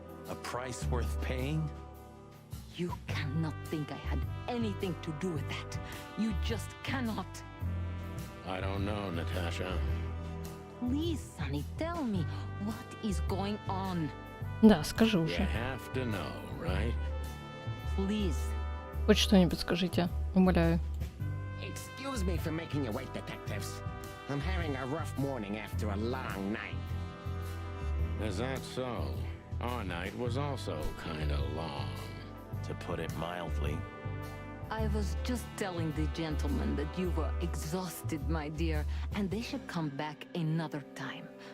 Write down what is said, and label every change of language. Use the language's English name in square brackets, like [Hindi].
[English] A price worth paying? You cannot think I had anything to do with that. You just cannot. I don't know, Natasha. Please, Sonny, tell me what is going on. [Russian] Да, скажи [English] You [Russian] уже. [English] have to know, right? Please. [Russian] Хоть что-нибудь скажите, умоляю. [English] Excuse me for making you wait, detectives. I'm having a rough morning after a long night. Is that so? Our night was also kinda long. To put it mildly. I was just telling the gentleman that you were exhausted, my dear, and they should come back another time.